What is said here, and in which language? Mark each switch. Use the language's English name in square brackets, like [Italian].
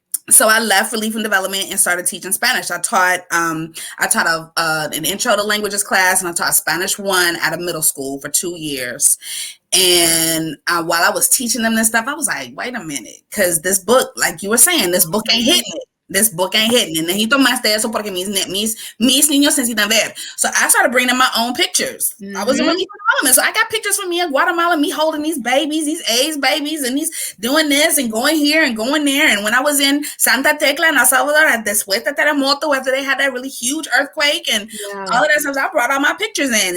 [English] So I left Relief and Development and started teaching Spanish. I taught an intro to languages class, and I taught Spanish 1 at a middle school for 2 years. And while I was teaching them this stuff, I was like, wait a minute, because this book, like you were saying, this book ain't hitting it. This book ain't hitting it. [Spanish] Necesito más de eso porque mis niños necesitan ver. [English] So I started bringing my own pictures. Mm-hmm. I was in Relief Development. So I got pictures from me in Guatemala, me holding these babies, these AIDS babies, and these doing this and going here and going there. And when I was in Santa Tecla in El Salvador, [Spanish] después de terremoto, [English] after they had that really huge earthquake and all of that stuff, I brought all my pictures in.